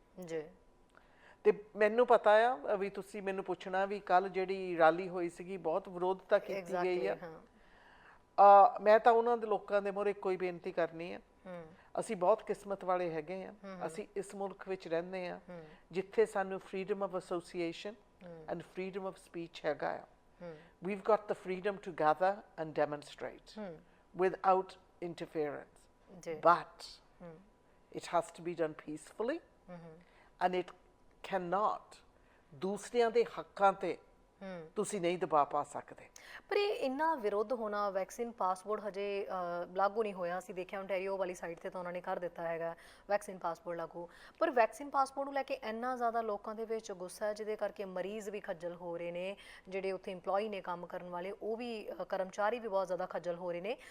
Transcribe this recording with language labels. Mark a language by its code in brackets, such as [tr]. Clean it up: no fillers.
[pa] ਜੀ ਤੇ ਮੈਨੂੰ ਪਤਾ ਆ ਵੀ ਤੁਸੀਂ ਮੈਨੂੰ ਪੁੱਛਣਾ ਵੀ ਕੱਲ ਜਿਹੜੀ ਰੈਲੀ ਹੋਈ ਸੀਗੀ ਬਹੁਤ ਵਿਰੋਧਤਾ ਕੀਤੀ ਗਈ ਆ। ਮੈਂ ਤਾਂ ਉਹਨਾਂ ਦੇ ਲੋਕਾਂ ਦੇ ਮੂਹਰੇ ਇੱਕੋ ਹੀ ਬੇਨਤੀ ਕਰਨੀ ਆ, ਅਸੀਂ ਬਹੁਤ ਕਿਸਮਤ ਵਾਲੇ ਹੈਗੇ ਆ। ਅਸੀਂ ਇਸ ਮੁਲਕ ਵਿੱਚ ਰਹਿੰਦੇ ਆ ਜਿੱਥੇ ਸਾਨੂੰ [en] freedom of association and freedom of speech [pa] ਹੈਗਾ ਆ। [en] We've got the freedom to gather and demonstrate without interference. But it has to be done peacefully and it cannot [pa] ਦੂਸਰਿਆਂ ਦੇ ਹੱਕਾਂ ਤੇ ਤੁਸੀਂ ਨਹੀਂ ਦਬਾ ਪਾ ਸਕਦੇ। ਪਰ ਇਹ ਇੰਨਾ ਵਿਰੋਧ ਹੋਣਾ, ਵੈਕਸੀਨ ਪਾਸਪੋਰਟ ਹਜੇ ਲਾਗੂ ਨਹੀਂ ਹੋਇਆ। ਅਸੀਂ ਦੇਖਿਆ ਓਨਟਾਰੀਓ ਵਾਲੀ ਸਾਈਡ ਤੇ ਤਾਂ ਉਹਨਾਂ ਨੇ ਕਰ ਦਿੱਤਾ ਹੈਗਾ ਵੈਕਸੀਨ ਪਾਸਪੋਰਟ ਲਾਗੂ, ਪਰ ਵੈਕਸੀਨ ਪਾਸਪੋਰਟ ਨੂੰ ਲੈ ਕੇ ਇੰਨਾ ਜ਼ਿਆਦਾ ਲੋਕਾਂ ਦੇ ਵਿੱਚ ਗੁੱਸਾ ਹੈ ਜਿਹਦੇ ਕਰਕੇ ਮਰੀਜ਼ ਵੀ ਖੱਜਲ ਹੋ ਰਹੇ ਨੇ, ਜਿਹੜੇ ਉੱਥੇ EMPLOYE ਨੇ ਕੰਮ ਕਰਨ ਵਾਲੇ ਉਹ ਵੀ, ਕਰਮਚਾਰੀ ਵੀ ਬਹੁਤ ਜ਼ਿਆਦਾ ਖੱਜਲ ਹੋ ਰਹੇ ਨੇ।